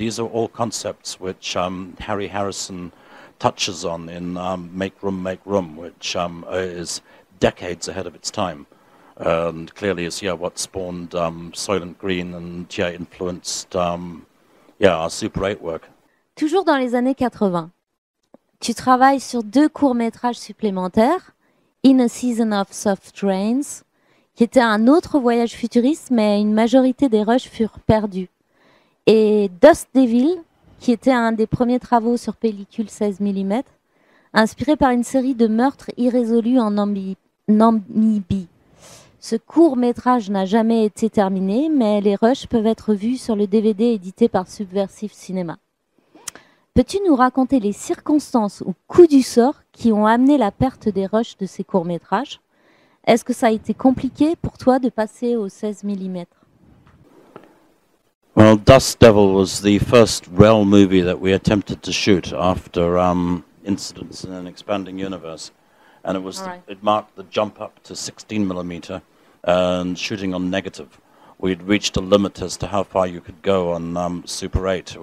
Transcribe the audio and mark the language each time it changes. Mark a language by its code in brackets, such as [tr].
[en] These are all concepts which Harry Harrison touches on in Make Room, which is decades ahead of its time. And clearly is what spawned Soylent Green and influenced our Super 8 work. [fr] Toujours dans les années 80, tu travailles sur 2 courts-métrages supplémentaires, In a Season of Soft Rains, qui était un autre voyage futuriste, mais une majorité des rushs furent perdus, et Dust Devil, qui était un des premiers travaux sur pellicule 16 mm, inspiré par une série de meurtres irrésolus en Namibie. Ce court-métrage n'a jamais été terminé, mais les rushs peuvent être vus sur le DVD édité par Subversive Cinema. Peux-tu nous raconter les circonstances ou coups du sort qui ont amené la perte des rushs de ces courts-métrages? Est-ce que ça a été compliqué pour toi de passer au 16 mm? [en] Well, Dust Devil was the first real movie that we attempted to shoot after Incidents in an Expanding Universe. And it was it marked the jump up to 16 mm and shooting on negative. We'd reached a limit as to how far you could go on Super 8.